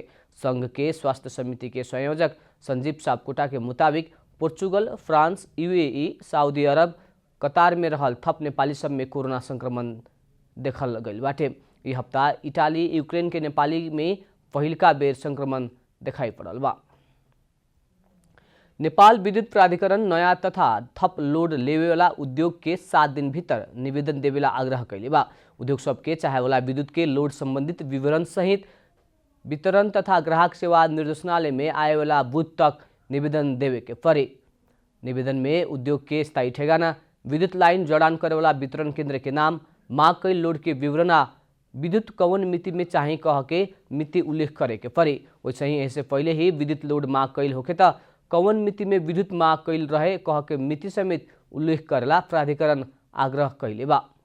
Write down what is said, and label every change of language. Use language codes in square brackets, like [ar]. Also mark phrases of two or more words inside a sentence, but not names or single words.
[bho] संघ के स्वास्थ्य समिति के संयोजक संजीव सापकोटा के मुताबिक पोर्चुगल, फ्रांस, यूएई, सऊदी अरब, कतार में रहल थप नेपाली सब में कोरोना संक्रमण देखल गइल बाटे। ई हफ्ता इटाली, यूक्रेन के नेपाली में पहिलका बेर संक्रमण देखाई पड़ल बा। नेपाल विद्युत प्राधिकरण नयाँ तथा थप लोड लेवेवाला उद्योग के 7 दिन भीतर निवेदन देवेला आग्रह कैले बा। उद्योग सबके चाहेवाला विद्युत के लोड संबंधित विवरण सहित वितरण तथा ग्राहक सेवा निर्देशनालय में आएवाला बुध तक निवेदन देवे के परे। निवेदन में उद्योग के स्थायी ठेगाना, विद्युत लाइन जड़ान करेवाला वितरण केंद्र के नाम, मांग कैल लोड के विवरण आ विद्युत कवन मिति में चाहे कह के मिति उल्लेख करे के परे। वैसे ही ऐसे पहले ही विद्युत लोड मांग कैल होके त कवन मिति में विद्युत मांग कैल रहे कह के मिति समेत उल्लेख करेला प्राधिकरण आग्रह कैले बा।